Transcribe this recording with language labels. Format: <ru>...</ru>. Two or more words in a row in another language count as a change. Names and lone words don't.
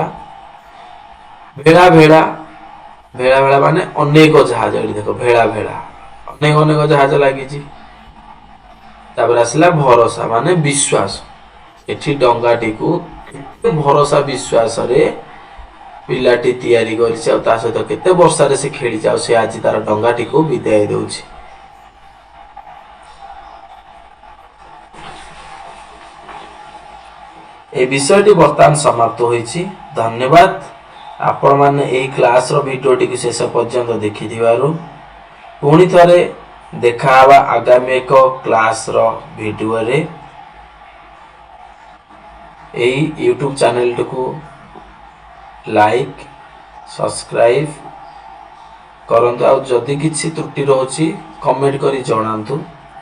<or>ଭେଳା ଭେଳା, ଭେଳା ଭେଳା ମାନେ ଅନେକ ଜାହାଜ, ଏଠି ଦେଖ ଭେଳା ଭେଳା ଅନେକ ଅନେକ ଜାହାଜ ଲାଗିଛି। ତାପରେ ଆସିଲା ଭରସା ମାନେ ବିଶ୍ୱାସ, ଏଠି ଡଙ୍ଗାଟିକୁ କେତେ ଭରସା ବିଶ୍ୱାସରେ ପିଲାଟି ତିଆରି କରିଛି ଆଉ ତା ସହିତ କେତେ ବର୍ଷାରେ ସେ ଖେଳିଛି ଆଉ ସେ ଆଜି ତାର ଡଙ୍ଗାଟିକୁ ବିଦାୟ ଦେଉଛି।</or> <bn>এই বিষয়টি বর্তমান সমাপ্ত হয়েছি।</bn> <or>ধন্যবাদ ଆପଣମାନେ ଏହି କ୍ଲାସର ଭିଡ଼ିଓଟିକୁ ଶେଷ ପର୍ଯ୍ୟନ୍ତ ଦେଖିଥିବାରୁ। ପୁଣି ଥରେ ଦେଖା ହେବା ଆଗାମୀ ଏକ କ୍ଲାସର ଭିଡ଼ିଓରେ। ଏହି ୟୁଟ୍ୟୁବ ଚ୍ୟାନେଲଟିକୁ ଲାଇକ୍ ସବସ୍କ୍ରାଇବ୍ କରନ୍ତୁ ଆଉ ଯଦି କିଛି ତ୍ରୁଟି ରହୁଛି କମେଣ୍ଟ କରି ଜଣାନ୍ତୁ।</or>